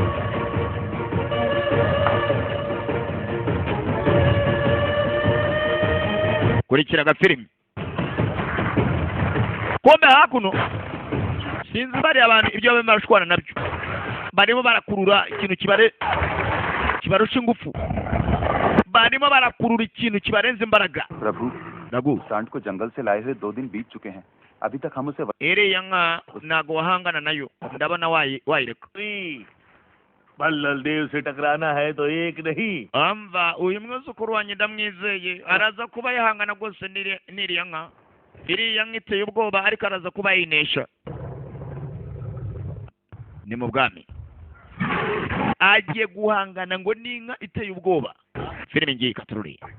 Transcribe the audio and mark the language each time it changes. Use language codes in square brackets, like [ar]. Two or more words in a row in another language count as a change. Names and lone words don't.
[rw] kurikira agafilime kombe hakuno sinzi bari abantu ibyo bamashwana nabyo barimo barakurura ikintu kibarusha ingufu barimo barakurura ikintu kibarenze imbaraga [hi] रघु सांड को जंगल से लाए हुए 2 दिन बीत चुके हैं अभी तक हम उसे [rw] iriya nka ntago wahangana nayo ndabona wayireka [hi] बल्लल देव से टकराना है तो एक नहीं [rw] amva uyu mwuzukuru wanjye ndamwizeye araza kuba yahangana rwose n'iriya nka iriya nka iteye ubwoba ariko araza kuba yinesha ni mu bwami agiye guhangana ngo n'inka iteye ubwoba filime ngiye katururiye